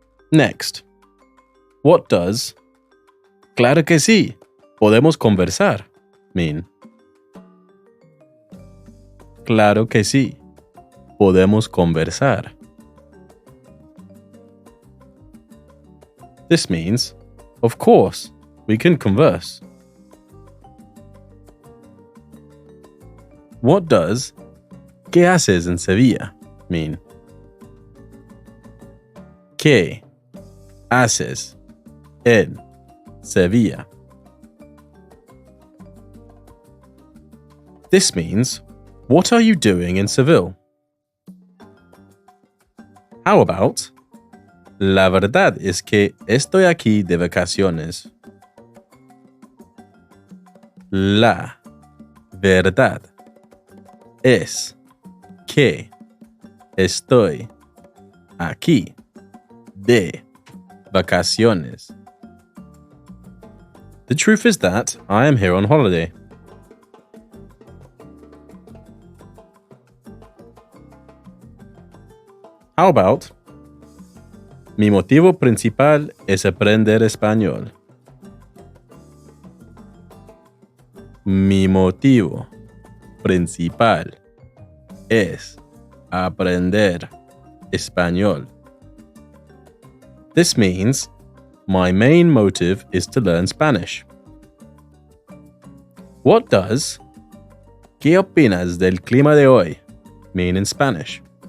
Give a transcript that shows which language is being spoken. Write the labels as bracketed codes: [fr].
[en] Next, what does [es] claro que sí, podemos conversar [en] mean? [es] Claro que sí, podemos conversar. [en] This means, of course, we can converse. What does [es] ¿qué haces en Sevilla [en] mean? [es] ¿Qué haces en Sevilla? [en] This means, what are you doing in Seville? How about, [es] la verdad es que estoy aquí de vacaciones. La verdad es que estoy aquí de vacaciones. [en] The truth is that I am here on holiday. How about, [es] mi motivo principal es aprender español. Mi motivo principal es aprender español. [en] This means, my main motive is to learn Spanish. What does [es] ¿qué opinas del clima de hoy [en] mean in Spanish?